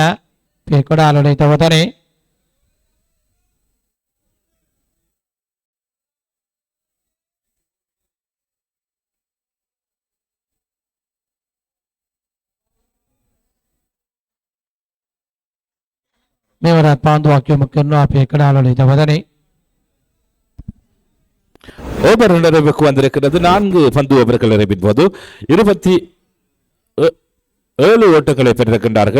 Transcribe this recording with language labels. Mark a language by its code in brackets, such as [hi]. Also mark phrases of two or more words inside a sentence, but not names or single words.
[si] පේකොඩාලේ තවතනේ මෙවරත් පන්දුවක් යොමු කරනවා පේකොඩාලේ තවතනේ [ta] ஓவர் நிறைவுக்கு வந்திருக்கிறது. 4 பந்து ஓவர்கள் நிறைவின் போது 27 ஓட்டங்களை பெற்றிருக்கின்றார்கள்.